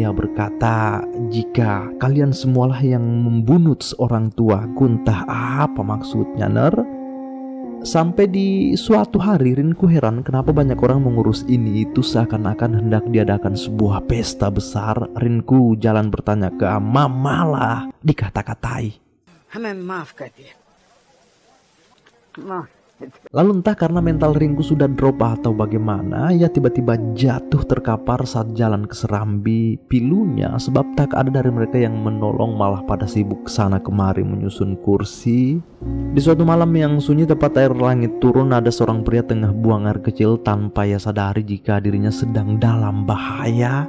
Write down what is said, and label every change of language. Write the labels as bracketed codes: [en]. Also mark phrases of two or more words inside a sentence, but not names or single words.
[id] Ia berkata, jika kalian semualah yang membunuh seorang tuaku, entah apa maksudnya, Sampai di suatu hari Rinku heran kenapa banyak orang mengurus ini itu seakan-akan hendak diadakan sebuah pesta besar. Rinku jalan bertanya ke Amma, malah dikata-katai. [hi] हमें माफ कर दिया। माफ। [id] Lalu entah karena mental Rinku sudah drop atau bagaimana, ia tiba-tiba jatuh terkapar saat jalan ke Serambi. Pilunya sebab tak ada dari mereka yang menolong, malah pada sibuk sana kemari menyusun kursi. Di suatu malam yang sunyi tepat air langit turun, ada seorang pria tengah buang air kecil tanpa ia sadari jika dirinya sedang dalam bahaya.